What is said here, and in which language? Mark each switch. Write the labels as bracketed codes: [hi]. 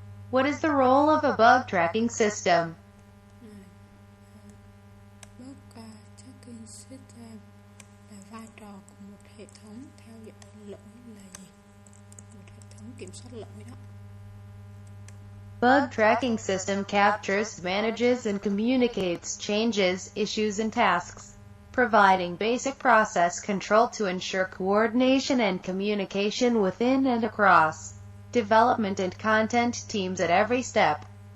[en] What is the role of a bug tracking system? [vi] Bug tracking system là vai trò của một hệ thống theo dõi lỗi là gì? Một hệ thống kiểm soát lỗi đó. [en] Bug tracking system captures, manages, and communicates changes, issues, and tasks, providing basic process control to ensure coordination and communication within and across development and content teams at every step.